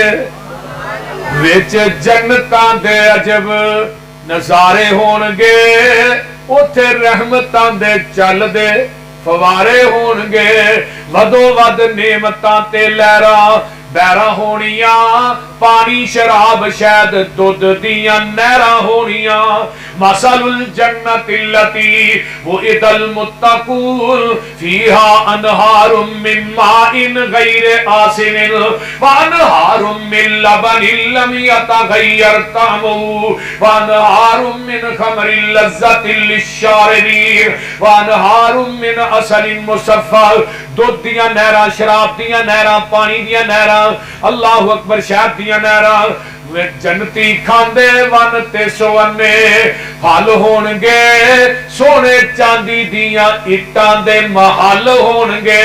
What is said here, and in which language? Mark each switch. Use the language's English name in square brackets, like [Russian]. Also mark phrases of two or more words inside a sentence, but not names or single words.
[Punjabi] وچ جنتاں دے عجب نظارے ہون گے، اوتھے رحمتاں دے چلدے فوارے ہون گے. ودھو ودھ نعمتاں تے لہراں بیرا ہونیاں، پانی شراب شہد دودھ دیاں نہراں ہونیاں. [Arabic] مَثَلُ الْجَنَّةِ الَّتِي وُعِدَ الْمُتَّقُونَ فِيهَا أَنْهَارٌ مِنْ مَاءٍ غَيْرِ آسِنٍ وَأَنْهَارٌ مِنْ لَبَنٍ لَمْ يَتَغَيَّرْ طَعْمُهُ وَأَنْهَارٌ مِنْ خَمْرٍ لَذَّةٍ لِلشَّارِبِينَ وَأَنْهَارٌ مِنْ عَسَلٍ مُصَفًّى. [Punjabi] دودھ دیاں نہراں، شراب دیاں نہراں، پانی دیاں نہراں, [Arabic] اللہ اکبر, [Punjabi] شہد دیاں نہراں. وے جنتی کھاندے ون تے سوہنے پھل ہون گے، سونے چاندی دیاں اٹاں دے محل ہون گے.